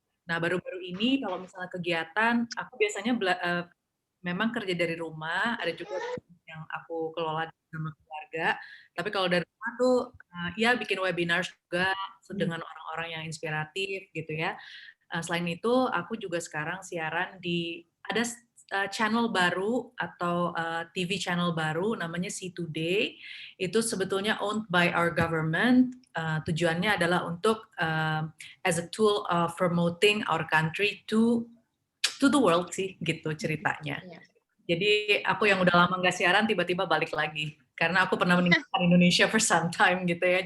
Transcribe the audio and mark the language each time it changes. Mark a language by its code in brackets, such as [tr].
[id] Nah, baru-baru ini kalau misalnya kegiatan, aku biasanya memang kerja dari rumah, ada juga yang aku kelola sama keluarga. Tapi kalau dari rumah tuh ya bikin webinar juga dengan orang-orang yang inspiratif gitu ya. Selain itu, aku juga sekarang siaran di ada channel baru atau TV channel baru namanya See Today. Itu sebetulnya [en] owned by our government. [id] Tujuannya adalah untuk [en] as a tool of promoting our country to the world [id] sih, gitu ceritanya. Jadi aku yang udah lama nggak siaran tiba-tiba balik lagi karena aku pernah meninggalkan Indonesia [en] for some time [id] gitu ya.